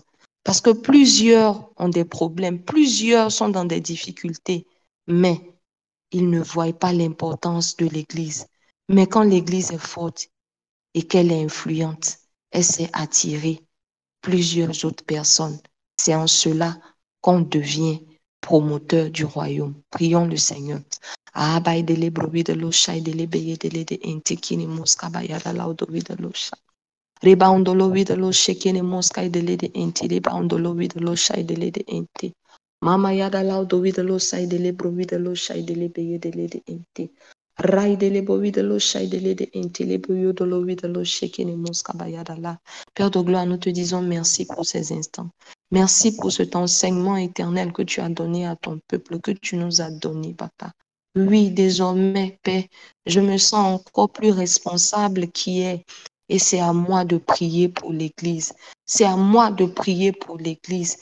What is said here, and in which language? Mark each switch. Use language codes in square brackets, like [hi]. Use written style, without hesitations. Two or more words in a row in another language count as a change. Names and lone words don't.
[fr] Parce que plusieurs ont des problèmes, plusieurs sont dans des difficultés, mais ils ne voient pas l'importance de l'église. Mais quand l'église est forte et qu'elle est influente, elle sait attirer plusieurs autres personnes. C'est en cela qu'on devient promoteur du royaume. Prions le Seigneur. Abai de lebrobi de l'osha de lebeye de lede entekini moskabaya da laudovi de l'osha. Reboundolo with the low shaking moskai de lady enti, reboundolo with the low shy de lady enti. Mama yada laudo with the low side de lebro with the low shy de lebe de lady enti. Rai de lebo with the low shy de lady enti, lebo yodolo with the low shaking moskaba yada la. Père de gloire, nous te disons merci pour ces instants. Merci pour cet enseignement éternel que tu as donné à ton peuple, que tu nous as donné, papa. Oui, désormais, Père, je me sens encore plus responsable qui est. Et c'est à moi de prier pour l'Église. C'est à moi de prier pour l'Église.